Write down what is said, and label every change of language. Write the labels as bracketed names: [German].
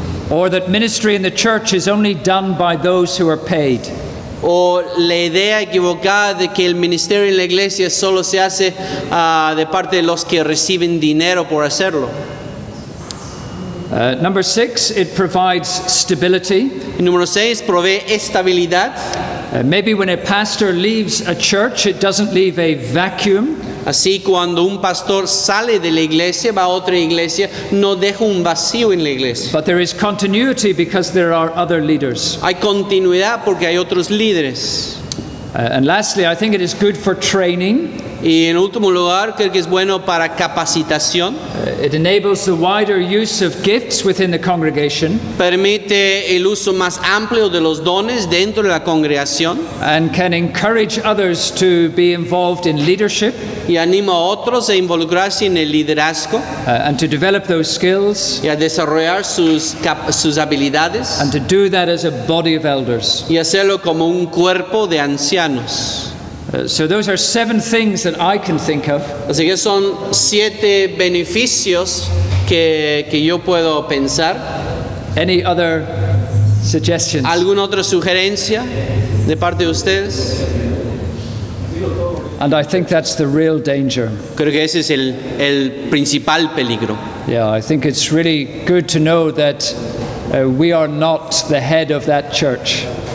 [English] Or that ministry in the church is only done by those who are paid. [Spanish] O la idea equivocada de que el ministerio en la iglesia solo se hace de parte de los que reciben dinero por hacerlo. [English] Number 6, it provides stability. [Spanish] Y número 6, provee estabilidad. [English] Maybe when a pastor leaves a church, it doesn't leave a vacuum. [Spanish] Así cuando un pastor sale de la iglesia, va a otra iglesia, no deja un vacío en la iglesia. [English] But there is continuity because there are other leaders. [Spanish] Hay continuidad porque hay otros líderes. [English] And lastly, I think it is good for training. [Spanish] Y en último lugar, creo que es bueno para capacitación. [English] It enables the wider use of gifts within the congregation [Spanish] Permite el uso más amplio de los dones dentro de la congregación [English] and can encourage others to be involved in leadership [Spanish] y anima a otros a involucrarse en el liderazgo [English] and to develop those skills [Spanish] y a desarrollar sus habilidades [English] and to do that as a body of elders. [Spanish] y hacerlo como un cuerpo de ancianos. [English] So those are 7 things that I can think of. [Spanish] Así que son 7 beneficios que yo puedo pensar. [English] Any other suggestions? [Spanish] ¿Alguna otra sugerencia de parte de ustedes? [English] And I think that's the real danger. [Spanish] Creo que ese es el principal peligro. [English] Yeah, I think it's really good to know that we are not the head of that church.